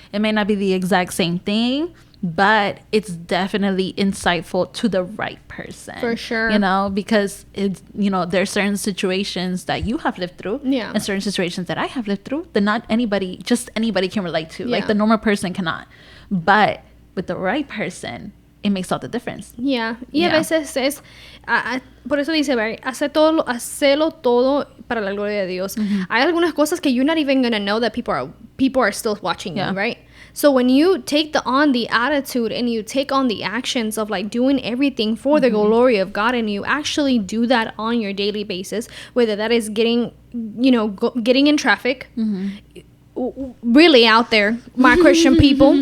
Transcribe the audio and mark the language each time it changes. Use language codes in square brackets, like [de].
[en] It may not be the exact same thing, but it's definitely insightful to the right person. For sure. Because it's, there's certain situations that you have lived through and certain situations that I have lived through that not anybody can relate to. Like, the normal person cannot. But with the right person, it makes all the difference. [es] Y a veces es... por eso dice, Barry, hacelo todo para la gloria de Dios. Hay algunas cosas que [en] you're not even going to know that people are still watching you, right? So when you take on the attitude and you take on the actions of like doing everything for the glory of God, and you actually do that on your daily basis, whether that is getting in traffic, really out there, my Christian people,